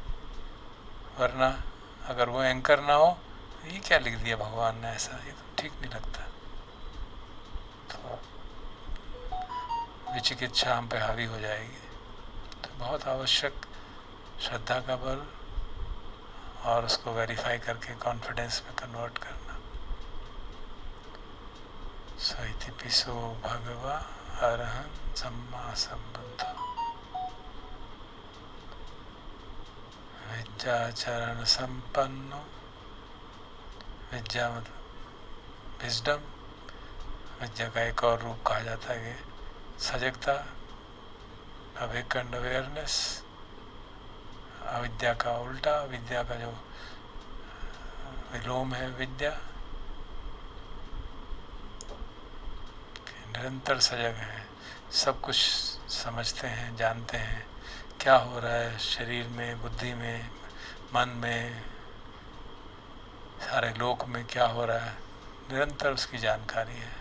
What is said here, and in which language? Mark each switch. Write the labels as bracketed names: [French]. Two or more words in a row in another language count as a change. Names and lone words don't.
[Hindi] वरना अगर वो एंकर ना हो ये क्या लिख दिया भगवान ने ऐसा, ये तो ठीक नहीं लगता। तो विचिकित्सा हम पे हावी हो जाएगी। तो बहुत आवश्यक श्रद्धा का बल और उसको वेरीफाई करके कॉन्फिडेंस में कन्वर्ट करना। [Pali] इति पिसो भगवा अरहं सम्मा संबुद्ध विद्याचरण संपन्नो, [Hindi] विद्या मतलब विजडम, विद्या का एक और रूप कहा जाता है कि सजगता, [English] awakened awareness. [Hindi] अविद्या का उल्टा, विद्या का जो विलोम है विद्या, निरंतर सजग हैं, सब कुछ समझते हैं, जानते हैं क्या हो रहा है शरीर में, बुद्धि में, मन में, सारे लोक में क्या हो रहा है, निरंतर उसकी जानकारी है।